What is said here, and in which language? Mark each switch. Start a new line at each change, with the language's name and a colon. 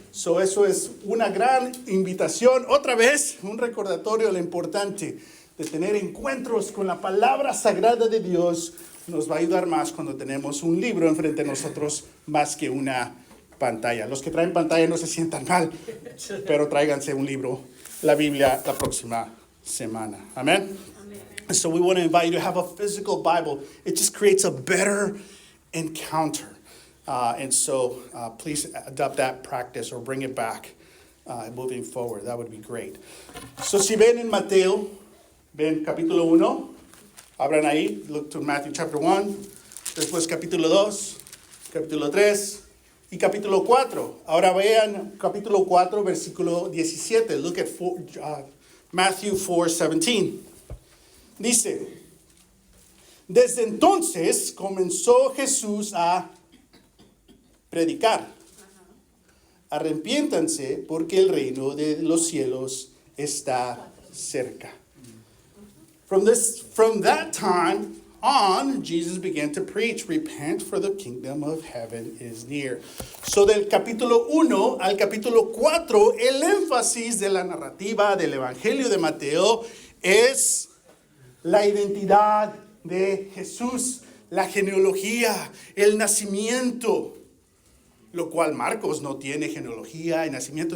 Spanish: So eso es una gran invitación. Otra vez, un recordatorio de lo importante de tener encuentros con la palabra sagrada de Dios. Nos va a ayudar más cuando tenemos un libro enfrente de nosotros más que una pantalla. Los que traen pantalla no se sientan mal, pero tráiganse un libro, la Biblia, la próxima semana.
English: Amen? And so we want to invite you to have a physical Bible. It just creates a better encounter. And so please adopt that practice or bring it back moving forward. That would be great.
Spanish: So si ven en Mateo, ven capítulo 1, abran ahí,
English: look to Matthew chapter 1,
Spanish: después capítulo 2, capítulo 3 y capítulo 4. Ahora vean capítulo 4, versículo 17.
English: Look at Matthew 4:17.
Spanish: Dice, desde entonces comenzó Jesús a predicar. Arrepiéntanse porque el reino de los cielos está cerca.
English: From that time on, Jesus began to preach, repent for the kingdom of heaven is near.
Spanish: So del capítulo 1 al capítulo 4, el énfasis de la narrativa del Evangelio de Mateo es la identidad de Jesús, la genealogía, el nacimiento, lo cual Marcos no tiene genealogía y nacimiento.